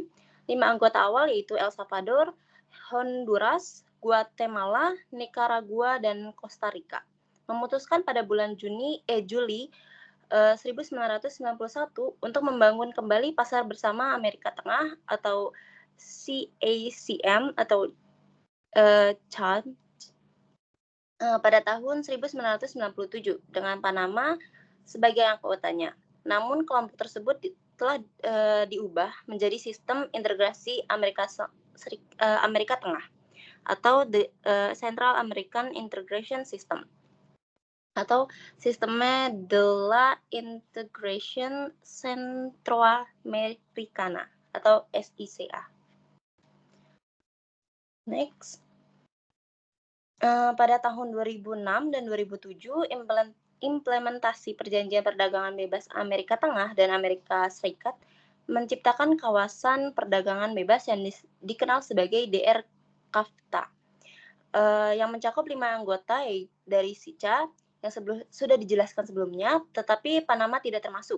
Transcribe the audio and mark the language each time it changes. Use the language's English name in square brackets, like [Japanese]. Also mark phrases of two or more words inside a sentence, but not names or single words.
[Indonesian] 5 anggota awal yaitu El Salvador, Honduras, Guatemala, Nicaragua, dan Costa Rica memutuskan pada bulan Juli 1991 untuk membangun kembali pasar bersama Amerika Tengah atau CACM atau CHAD pada tahun 1997 dengan Panama sebagai anggotanya. Namun kelompok tersebut telah diubah menjadi sistem integrasi Amerika Tengah atau [English] the Central American Integration System [Indonesian] atau sistemnya de la Integration Centroamericana atau SECA. Next. Pada tahun 2006 dan 2007, implementasi perjanjian perdagangan bebas Amerika Tengah dan Amerika Serikat menciptakan kawasan perdagangan bebas yang dikenal sebagai DR-CAFTA, yang mencakup 5 anggota dari SICA yang sudah dijelaskan sebelumnya, tetapi Panama tidak termasuk.